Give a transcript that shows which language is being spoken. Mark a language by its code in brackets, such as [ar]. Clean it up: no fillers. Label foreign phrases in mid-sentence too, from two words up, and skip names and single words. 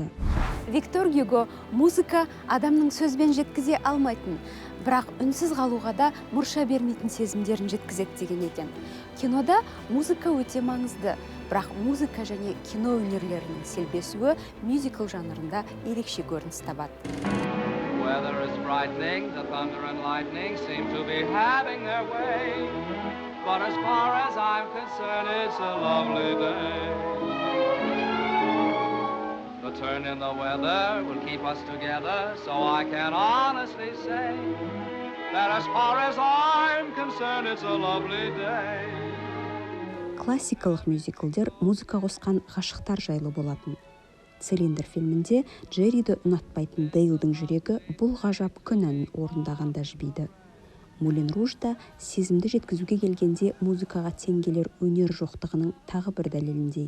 [kk] Виктор Гюго музыка адамның сөзбен жеткізе алмайтын, бірақ үнсіз қалуға да мұрша бермейтін сезімдерін жеткізеді деген екен. Кинода музыка өте маңызды, бірақ музыка және кино өнерлерінің селбесуі мюзикл жанрында ерекше көрініс табады. [en] Weather is frightening, the thunder and lightning seem to be having their way. But as far as I'm concerned, it's a lovely day. The turn in the weather will keep us together, so I can honestly say that as far as I'm concerned, it's a lovely day. [kk] Классикалық мюзиклдер музыка қосқан ғашықтар жайлы болатын. Цилиндр фильмінде Джерриді ұнатпайтын Дейлдің жүрегі бұл ғажап күн әнін орындағанда жібиді. Мулен Ружда сезімді жеткізуге келгенде музыкаға теңгелер өнер жоқтығының тағы бір дәлеліндей.